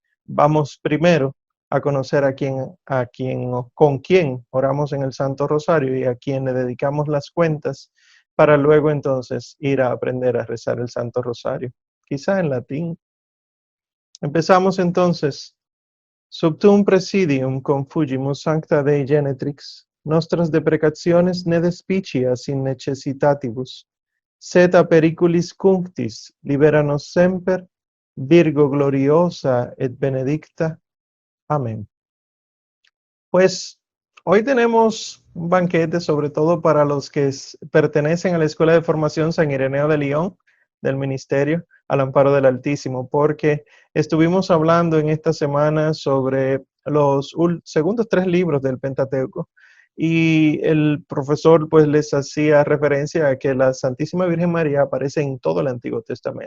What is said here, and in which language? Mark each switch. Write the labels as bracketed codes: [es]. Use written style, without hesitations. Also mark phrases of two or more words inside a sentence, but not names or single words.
[es] Vamos primero a conocer con quién oramos en el Santo Rosario y a quién le dedicamos las cuentas, para luego entonces ir a aprender a rezar el Santo Rosario, quizá en latín. Empezamos entonces. [la] Subtum presidium confugimus sancta Dei genetrix, nostras deprecationes ne despicias in necessitatibus, sed a periculis cunctis libera-nos semper, Virgo gloriosa et benedicta. Amén. [es] Pues hoy tenemos un banquete, sobre todo para los que pertenecen a la Escuela de Formación San Ireneo de León, del Ministerio al Amparo del Altísimo, porque estuvimos hablando en esta semana sobre los segundos 3 libros del Pentateuco, y el profesor pues les hacía referencia a que la Santísima Virgen María aparece en todo el Antiguo Testamento.